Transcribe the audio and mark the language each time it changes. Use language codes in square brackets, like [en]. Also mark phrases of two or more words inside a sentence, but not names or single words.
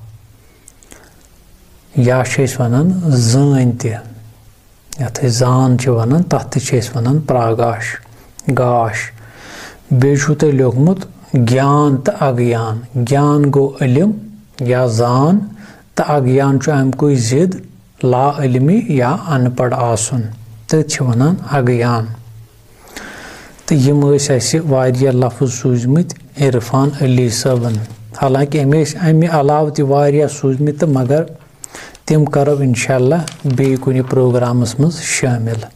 [ks] یا چھِ أسۍ ونان زٲنۍ تہِ یتھ أسۍ زان چھِ ونان تتھ تہِ چھِ أسۍ ونان پراگاش گاش بیٚیہِ چھُو تۄہہِ لیوٚکھمُت گیان تہٕ اگیان گیان گوٚو علم یا زان تہٕ اگیان چھُ امیُکُے ضِد لا علمی یا ان پڑھ آسُن تٔتھۍ چھِ ونان اگیان تہٕ یِم ٲسۍ اَسہِ واریاہ لفظ سوٗزمٕتۍ عرفان علی صٲبن حالانکہِ أمۍ ٲسۍ امہِ علاوٕ تہِ واریاہ سوٗزمٕتۍ تہٕ مگر تِم کرو [ar] انشاء اللہ [ks] بیٚیہِ کُنہِ پروگرامس منٛز شٲمِل